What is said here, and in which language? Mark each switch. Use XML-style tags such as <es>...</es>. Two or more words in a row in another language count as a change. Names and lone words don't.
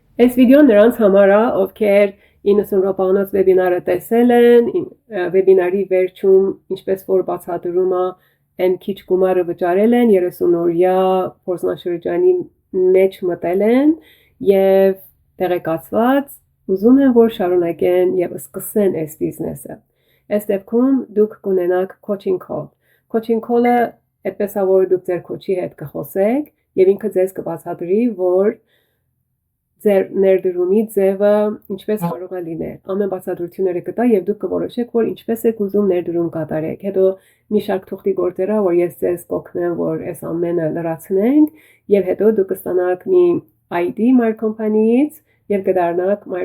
<hy>Այս վիդեոն նրանց համար է, ովքեր 90 րոպեանոց վեբինարը տեսել են, վեբինարի վերջում ինչպես որ բացատրում է, այն քիչ գումարը վճարել են, 30-օրյա փորձնաշրջանի մեջ մտել են եւ տեղեկացված ուզում են որ շարունակեն եւ սկսեն այս բիզնեսը։ Այս դեպքում դուք կունենաք</hy> <en>coaching call։ Coaching call-</en> <hy>ը այդպես է որ դուք ձեր coach-ի հետ կխոսեք եւ ինքը ձեզ կբացատրի որ ձեր ներդրումի ձևը ինչպես կարող է լինել։ Ամեն բացատրությունները կտա եւ դուք կորոշեք որ ինչպես եք ուզում ներդրում կատարեք։ Հետո մի շարք թուղթի գործեր ա որ ես ձեզ կօգնեմ որ այս ամենը լրացնենք եւ հետո դուք կստանաք մի ID My Company-ից եւ կդառնաք My</hy>